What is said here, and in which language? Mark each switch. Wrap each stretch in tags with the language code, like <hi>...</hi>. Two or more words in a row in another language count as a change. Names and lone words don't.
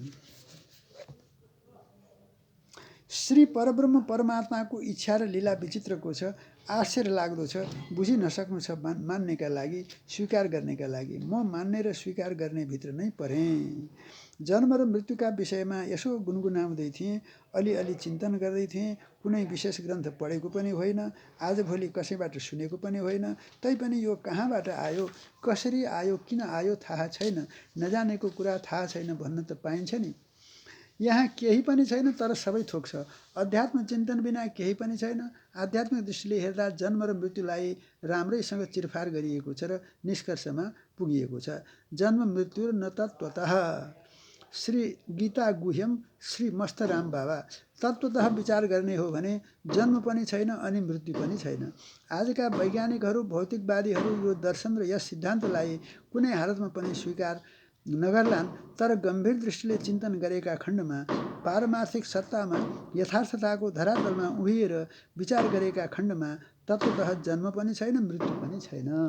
<ne>श्री परब्रह्म परमात्माको इच्छा र लीला विचित्रको छ, आश्चर्य लाग्दो छ, बुझि नसक्नु छ मान्नेका लागि, स्वीकार गर्नेका लागि। म मान्ने र स्वीकार गर्ने भित्र नै परेँ। जन्म र मृत्युका विषयमा यसो गुनगुनाउँदै थिएँ, अलिअलि चिन्तन गर्दै थिएँ। कुनै विशेष ग्रन्थ पढेको पनि होइन, आजभोलि कसैबाट सुनेको पनि होइन। तैपनि यो कहाँबाट आयो, कसरी आयो, किन आयो थाहा छैन, नजानेको कुरा थाहा छैन भन्न त पाइन्छ नि। यहाँ केही पनि छैन, तर सबै थोक छ। अध्यात्म चिन्तन बिना केही पनि छैन। आध्यात्मिक दृष्टिले हेर्दा जन्म र मृत्युलाई राम्रैसँग चिरफार गरिएको छ र निष्कर्षमा पुगिएको छ।</ne> <sa>जन्म मृत्यु न तत्त्वतः। श्री गीता गुह्यम श्री मस्तराम बाबा।</sa> <ne>तत्त्वतः विचार गर्ने हो भने जन्म पनि छैन अनि मृत्यु पनि छैन। आजका वैज्ञानिकहरू, भौतिकवादीहरू यो दर्शन र यस सिद्धान्तलाई कुनै हालतमा पनि स्वीकार नगर्लान्, तर गम्भीर दृष्टिले चिन्तन गरेका खण्डमा पारमार्थिक सत्तामा यथार्थताको धरातलमा उभिएर विचार गरेका खण्डमा तत्त्वतः जन्म पनि छैन, मृत्यु पनि छैन।</ne>